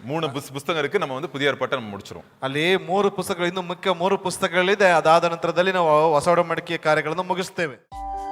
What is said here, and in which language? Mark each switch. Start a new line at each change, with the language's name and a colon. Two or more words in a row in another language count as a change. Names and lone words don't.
Tamil: 3 புத்தகம் இருக்கு. நம்ம வந்து புதிய ஏற்பாட்டை நம்ம முடிச்சிரும்.
Kannada: ಅಲ್ಲಿ 3 ಪುಸ್ತಕಗಳು, ಇನ್ನು ಮುಖ್ಯ 3 ಪುಸ್ತಕಗಳಿದೆ. ಅದಾದ ನಂತರದಲ್ಲಿ ನಾವು ಹೊಸ ಒಡಂಬಡಿಕೆಯ ಕಾರ್ಯಗಳನ್ನು ಮುಗಿಸ್ತೇವೆ.